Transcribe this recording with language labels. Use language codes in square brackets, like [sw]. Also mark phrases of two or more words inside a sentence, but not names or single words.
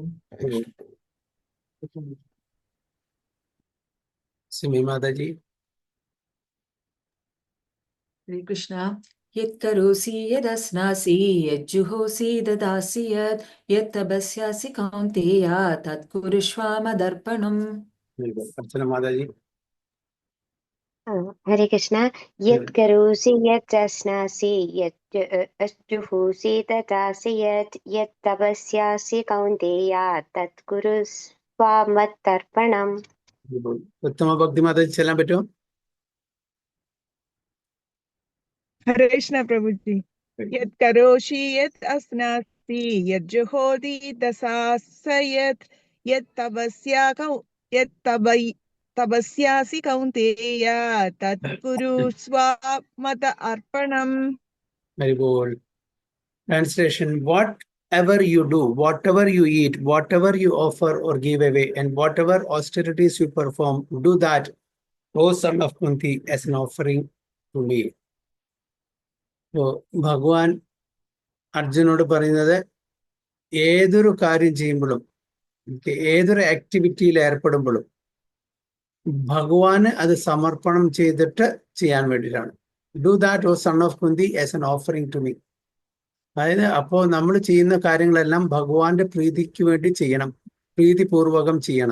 [ml] സിമി മാതാജി. [sa] ഹരേ കൃഷ്ണ. യത് കരോസി യദസ്നാസി യജ്ജുഹോസി ദദാസി യത് തപസ്യാസി കൗന്തേയ തത്കുരുഷ്വ മദർപ്പണം. [ml] അർച്ചന മാതാജി. [sa] ഹരേ കൃഷ്ണ. യത് കരോസി യത് അശ്നാസി യജ്ജുഹോസി ദദാസി യത് തപസ്യാസി കൗന്തേയ തത്കുരുഷ്വ മദർപ്പണം. [ml] ഉത്തമ ഭക്തി മാതാജി ചെല്ലാൻ പറ്റുമോ? [hi] हरे कृष्ण प्रभु जी. [sa] यत् करोषि यत् अस्नासि यज्जुहोति दशासयत् तपस्यासि कौन्तेय तत्कुरुष्व मद अर्पणम्. [en] Very good. Translation: whatever you do, whatever you eat, whatever you offer or give away, and whatever austerities you perform, do that, O son of Kunti, as an offering to me. So, [ml] ഭഗവാൻ അർജുനോട് പറയുന്നത്, ഏതൊരു കാര്യം ചെയ്യുമ്പോഴും, ഏതൊരു ആക്ടിവിറ്റിയിൽ ഏർപ്പെടുമ്പോഴും ഭഗവാന് അത് സമർപ്പണം ചെയ്തിട്ട് ചെയ്യാൻ വേണ്ടിയിട്ടാണ്. [en] Do that O son of Kunti as an offering to me. [ml] അതായത് അപ്പോൾ നമ്മൾ ചെയ്യുന്ന കാര്യങ്ങളെല്ലാം ഭഗവാന്റെ പ്രീതിക്ക് വേണ്ടി ചെയ്യണം, പ്രീതിപൂർവകം ചെയ്യണം.